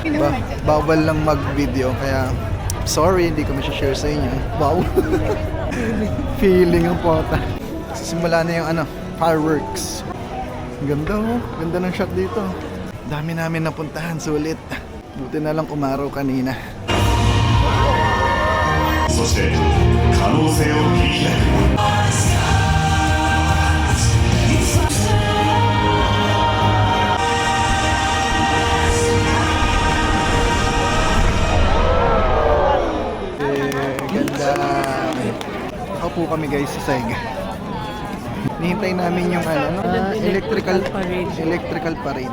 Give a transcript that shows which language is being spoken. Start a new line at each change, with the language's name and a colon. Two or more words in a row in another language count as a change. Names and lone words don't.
Filipino: Bawal lang mag-video kaya sorry, hindi ko ma-share sa inyo. Wow. Feeling ang pota. Simula na yung fireworks. Ganda oh. Ganda ng shot dito. Dami namin napuntahan, sulit. Buti na lang umaraw kanina.
Japanese: そして可能性を切り開く
Filipino: Ganda. Nakaupo kami guys sa Saiga. Nihintay namin yung electrical parade.